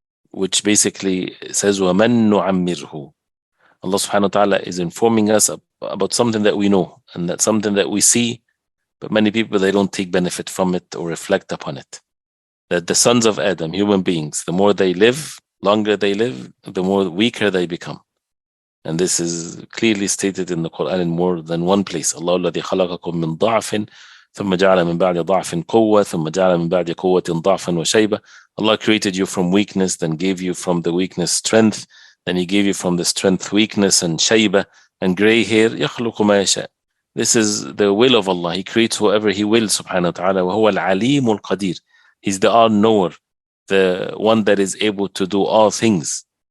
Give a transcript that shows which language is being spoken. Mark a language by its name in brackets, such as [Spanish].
[English] Which basically says [Arabic] وَمَنْ نُعَمِّرْهُ. [English] Allah subhanahu wa ta'ala is informing us about something that we know, and that's something that we see, but many people, they don't take benefit from it or reflect upon it. That the sons of Adam, human beings, the more they live, longer they live, the more weaker they become. And this is clearly stated in the Quran in more than one place. [Arabic] Allah الذي خلقكم من ضعف ثم جعل من بعد ضعف قوة ثم جعل من بعد قوة ضعفا وشيبة. [English] Allah created you from weakness, then gave you from the weakness strength, then He gave you from the strength weakness and shayba and gray hair. [Arabic] يخلق ما يشاء. [English] This is the will of Allah. He creates whoever He wills, subhanahu wa ta'ala. [Arabic] وهو العليم القدير. [English] He's the all-knower, the one that is able to do all things.